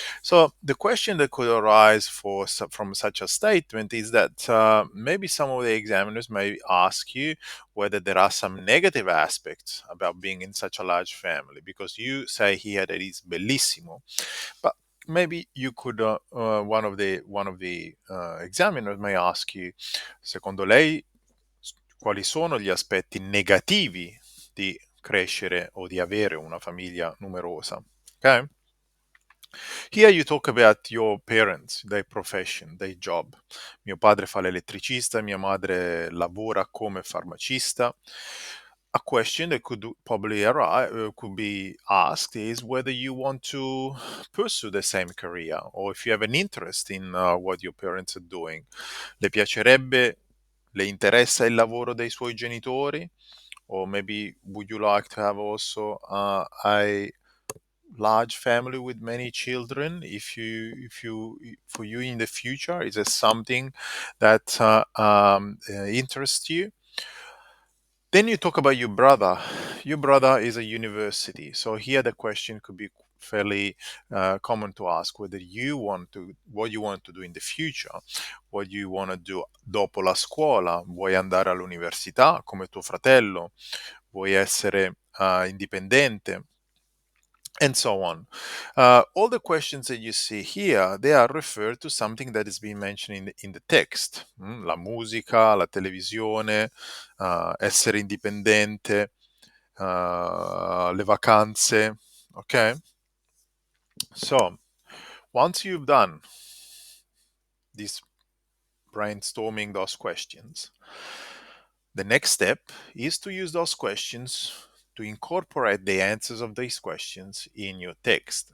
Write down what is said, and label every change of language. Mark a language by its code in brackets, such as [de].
[en] So the question that could arise from such a statement is that maybe some of the examiners may ask you whether there are some negative aspects about being in such a large family, because you say here that it's bellissimo, but maybe you could one of the examiners may ask you, [it] secondo lei quali sono gli aspetti negativi di crescere o di avere una famiglia numerosa? [en] Okay? Here you talk about your parents, their profession, their job. [it] Mio padre fa l'elettricista, mia madre lavora come farmacista. [en] A question that could probably could be asked is whether you want to pursue the same career, or if you have an interest in what your parents are doing. [it] Le piacerebbe, le interessa il lavoro dei suoi genitori? [en] Or maybe would you like to have also a large family with many children? If you for you in the future, is it something that interests you? Then you talk about your brother. Your brother is a university, so here the question could be fairly common to ask whether you want to what you want to do in the future, what you want to do [it] dopo la scuola. Vuoi andare all'università come tuo fratello? Vuoi essere indipendente? [en] And so on. All the questions that you see here, they are referred to something that is being mentioned in the text. [it] La musica, la televisione, essere indipendente, le vacanze. [en] Okay? So, once you've done this brainstorming those questions, the next step is to use those questions to incorporate the answers of these questions in your text.